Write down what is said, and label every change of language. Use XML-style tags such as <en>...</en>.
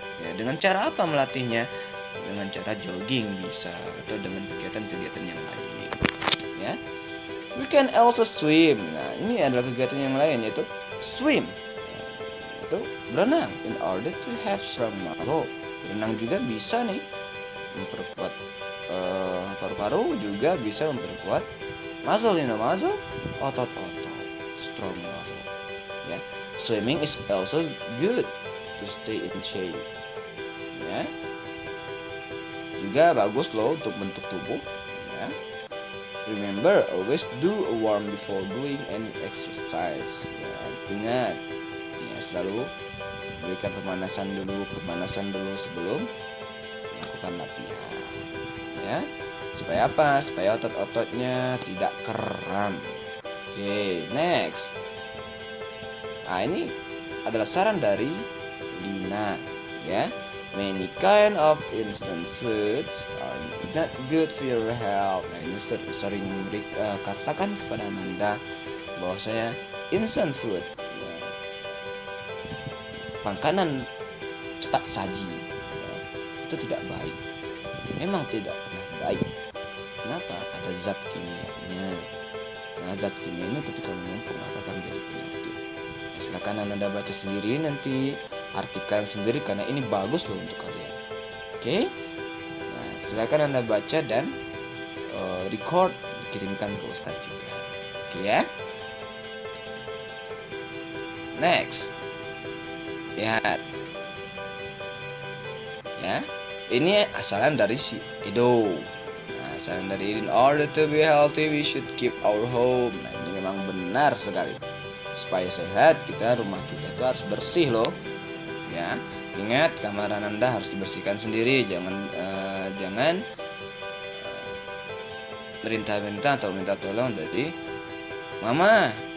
<id>Ya, dengan cara apa melatihnya? Dengan cara jogging bisa, atau dengan kegiatan-kegiatan yang lain. Ya,</id> <en>we can also swim.</en> <id>Nah, ini adalah kegiatan yang lain, yaitu swim. Itu berenang.</id> <en>In order to have strong muscle.</en> <id>Berenang juga bisa nih memperkuat paru-paru, juga bisa memperkuat muscle.</id> <en>Muscle, otot-otot, strong muscle. Ya, swimming is also good to stay in shape.</en> <id>Ya, juga bagus loh untuk bentuk tubuh. Ya.</id> <en>Remember, always do a warm before doing any exercise.</en> <id>Ya, ingat, ya, selalu berikan pemanasan dulu sebelum melakukan latihan. Ya, supaya apa? Supaya otot-ototnya tidak kram. Oke, next. Nah, ini adalah saran dari Lina.</id> <en>Ya, many kind of instant foods are not good for your health.</en> <id>Nah, ini sering katakan kepada Ananda bahwasanya instant food, ya, makanan cepat saji, ya, itu tidak baik. Memang tidak pernah baik. Kenapa? Ada zat kimianya. Nah, zat kimia ini ketika menumpuk maka akan menjadi penyakit. Nah, silakan Ananda baca sendiri nanti, artikel sendiri, karena ini bagus loh untuk kalian. Oke? Nah, silakan Anda baca dan record, dikirimkan ke Ustadz juga. Oke ya? Next. Lihat. Ya. Ini asalan dari si Edo. Nah, asalan dari</id> <en>in order to be healthy we should keep our home.</en> <id>Nah, ini memang benar sekali. Supaya sehat, rumah kita itu harus bersih loh. Ya, ingat kamar Ananda harus dibersihkan sendiri, jangan merintah-merintah atau minta tolong dari mama.</id>